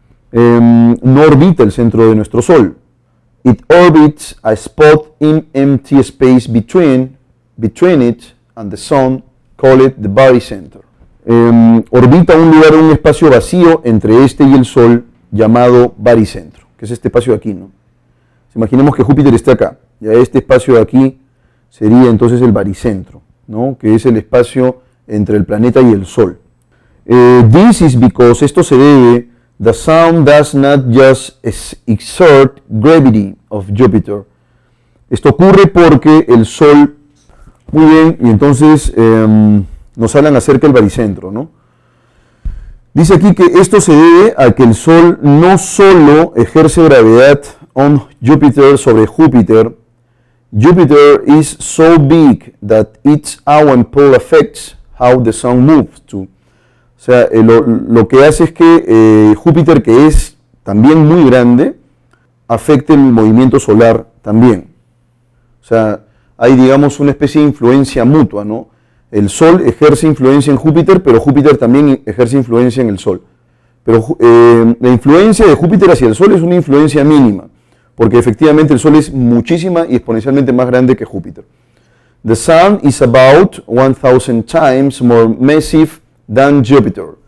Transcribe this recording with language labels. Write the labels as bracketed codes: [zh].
[es] No orbita el centro de nuestro Sol. [en] It orbits a spot in empty space between it and the sun, call it the barycenter. [es] Orbita un espacio vacío entre este y el Sol llamado barycentro, que es este espacio de aquí, ¿no? Imaginemos que Júpiter esté acá, ya este espacio de aquí sería entonces el barycentro, ¿no? Que es el espacio entre el planeta y el Sol. [en] This is because, [es] esto se debe, [en] the sun does not just exert gravity of Jupiter. [es] Esto ocurre porque el Sol, muy bien, y entonces nos hablan acerca del barycentro, ¿no? Dice aquí que esto se debe a que el Sol no solo ejerce gravedad [en] on Jupiter [es] sobre Júpiter. [en] Jupiter is so big that its own pull affects how the sun moves too. [es] O sea, lo que hace es que Júpiter, que es también muy grande, afecte el movimiento solar también. O sea, hay, digamos, una especie de influencia mutua, ¿no? El Sol ejerce influencia en Júpiter, pero Júpiter también ejerce influencia en el Sol. Pero la influencia de Júpiter hacia el Sol es una influencia mínima, porque efectivamente el Sol es muchísima y exponencialmente más grande que Júpiter. [en] The Sun is about 1,000 times more massive than Jupiter.